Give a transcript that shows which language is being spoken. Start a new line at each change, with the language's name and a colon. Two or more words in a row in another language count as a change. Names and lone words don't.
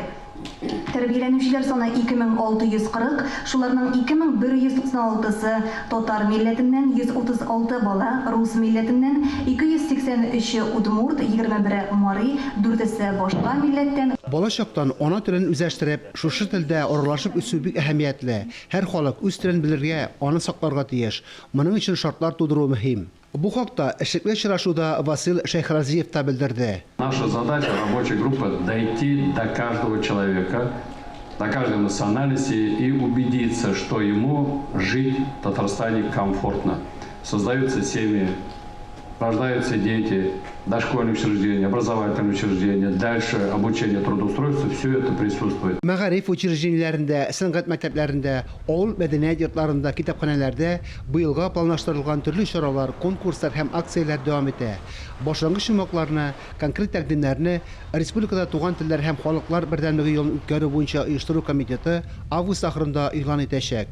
Tatar: Тәрбияләнүчеләр саны 2640, шуларның 2196-сы татар милләтеннән 136 бала, рус милләтеннән 283 удмурт, 21 мари, 4-се башка милләттән. Бала чактан ана телен үзләштереп, шушы телдә аралашып үсү бик әһәмиятле. Һәр халык үз телен белергә, аны сакларга тиеш. Моның өчен шартлар тудыру мөһим. Бу хакта эшлекле очрашуда Василий Шейхразиев та белдерде.
Russian: Наша задача рабочей группы дойти до каждого человека, до каждой национальности и убедиться, что ему жить в Татарстане комфортно. Создаются семьи, рождаются дети, дошкольные учреждения, образовательные учреждения, дальше обучение, трудоустройство, все это присутствует.
Tatar: Мәгариф учреждениеләрендә, сәнгать мәктәпләрендә, авыл мәдәният йортларында, китапханәләрдә быелга планлаштырылган төрле чаралар, конкурслар һәм акцияләр дәвам итә. Башлангыч чыгымнарны, конкрет тәкъдимнәрне Республикада туган телләр һәм халыклар бердәмлеге елын үткәрү буенча оештыру комитеты август ахырында игълан итәчәк.